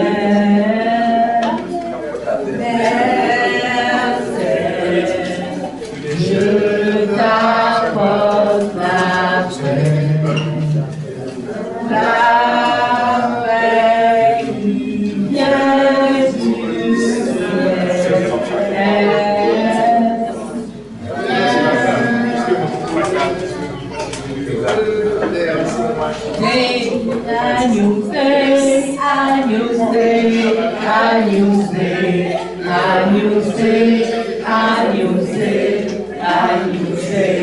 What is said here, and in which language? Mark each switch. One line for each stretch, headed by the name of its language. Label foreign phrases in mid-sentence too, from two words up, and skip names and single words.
French: Je t'apporte la paix, la paix qui vient du ciel.
Latin: Agnus Dei, Agnus Dei, Agnus Dei, Agnus Dei, Agnus Dei, Agnus Dei.